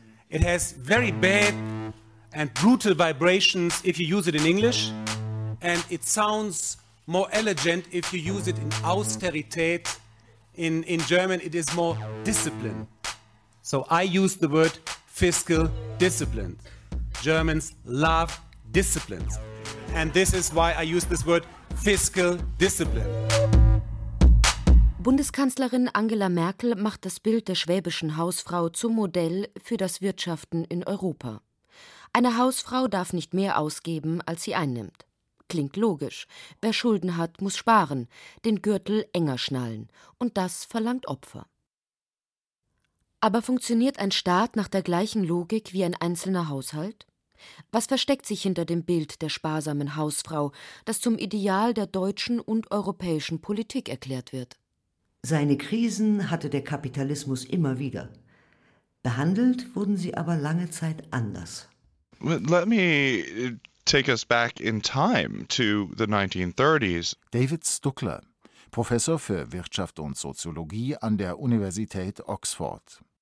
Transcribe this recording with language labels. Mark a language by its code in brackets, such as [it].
[en] It has very bad and brutal vibrations if you use it in English, and it sounds more elegant if you use it in Austerität. In German it is more discipline. So I use the word fiscal discipline. Germans love disciplines. And this is why I use this word fiscal discipline. [de] Bundeskanzlerin Angela Merkel macht das Bild der schwäbischen Hausfrau zum Modell für das Wirtschaften in Europa. Eine Hausfrau darf nicht mehr ausgeben, als sie einnimmt. Klingt logisch. Wer Schulden hat, muss sparen, den Gürtel enger schnallen. Und das verlangt Opfer. Aber funktioniert ein Staat nach der gleichen Logik wie ein einzelner Haushalt? Was versteckt sich hinter dem Bild der sparsamen Hausfrau, das zum Ideal der deutschen und europäischen Politik erklärt wird? Seine Krisen hatte der Kapitalismus immer wieder. Behandelt wurden sie aber lange Zeit anders. [en] Let me take us back in time to the 1930s. [de] David Stuckler, Professor für Wirtschaft und Soziologie an der Universität Oxford.